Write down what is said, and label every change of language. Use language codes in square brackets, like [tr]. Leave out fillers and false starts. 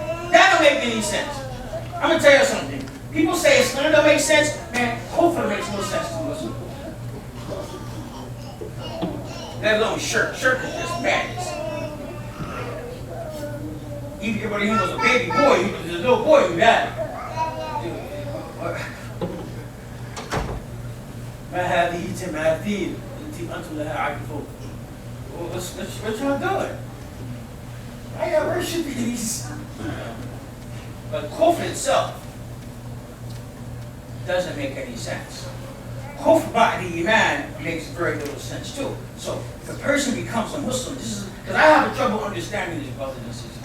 [en] That don't make any sense. I'm going to tell you something. People say Islam don't make sense. Man, Kufr makes no sense to Muslims. Let alone shirk. Shirk is just madness. Even when he was a baby boy, he was a little boy who died. [ar] ما هذه تماثيل أنتم لها عاكفون. [en] What y'all doing? Why y'all worshiping these? But Kufr itself doesn't make any sense. [ar] Kufr ba'di iman [en] makes very little sense too. So if a person becomes a Muslim, this is because I have trouble understanding this, brothers and sisters.